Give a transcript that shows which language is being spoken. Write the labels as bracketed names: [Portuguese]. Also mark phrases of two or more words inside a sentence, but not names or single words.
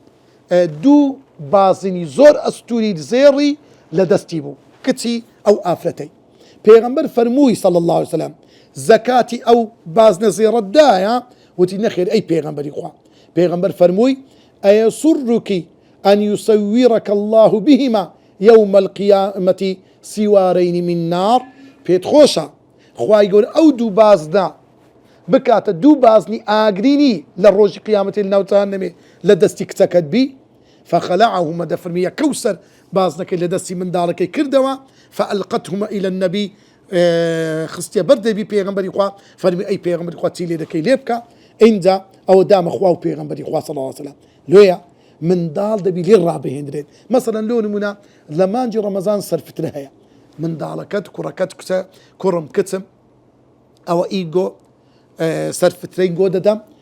[Central Kurdish] دوو بازنی زۆر ئەستوری زێڕی لە دەستی بوو کچی ئەو ئافرەتەی پێغەمبەر فەرمووی [Arabic] صلی الله عليه وسلم [Central Kurdish] زەکاتی ئەو بازنە زێڕەت دایە وتی نەخێر ئەی پێغەمبەری خوا پێغەمبەر فەرمووی ئەیەسوڕکی [Arabic] أن يصورك الله بهما يوم القيامة سوارين من نار [Central Kurdish] پێت خۆشە خوای گەورە ئەو دوو بازنا بکاتە دوو بازنی ئاگرینی لە ڕۆژی قیامەتی ناوتان نەمێ لە دەستی کچەکەت بی فخلعهما دەفەرمی کەوسەر بازنەکەی لە دەستی منداڵەکەی کردەوە [Arabic] فألقتهما إلى النبي [Central Kurdish] خستیە بەردەبی پێغەمبەری خوا فەرمی ئەی پێغەمبەری خوا چی لێ دەکەی لێ بکە ئینجا ئەوە دامە خوا و پێغەمبەری خوا [Arabic] صلی الله عليه وسلم [Central Kurdish] لۆیە منداڵ دەبی لێ ڕابهێنرێت مەسەلەن لۆ نمونە لە مانجی ڕەمەزان سەرفترە هەیە منداڵەکەت کوڕەکەت کچە کوڕم کچم ئەوە ئیگۆ سەرفترەی گۆ دەدەم